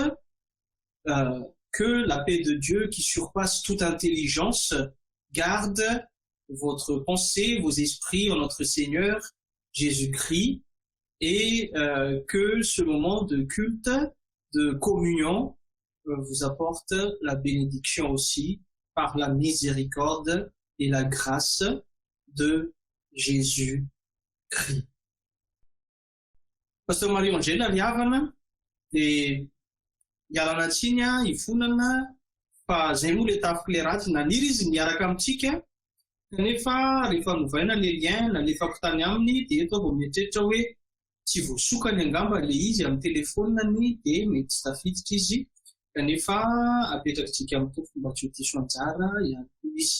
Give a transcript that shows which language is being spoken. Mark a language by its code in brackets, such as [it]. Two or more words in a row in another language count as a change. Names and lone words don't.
[fr] Que la paix de Dieu qui surpasse toute intelligence garde votre pensée, vos esprits en notre Seigneur Jésus-Christ et que ce moment de culte, de communion vous apporte la bénédiction aussi par la miséricorde et la grâce de Jésus-Christ. [mg] Pasteur Marie-Angèle Liavana et Yalana Tsinya, Ifunana, fa zay moa le tafika le ratsy naniry izy niaraka amintsika kanefa rehefa novaina le lien nalefako tany aminy dia eto vao mietreritra hoe tsy voasokany angamba le izy amin'ny telefoniny dia mety tsy tafiditra izy kanefa apetrakantsika amin'ny tompo mba tsy ho diso anjara ihany koa izy.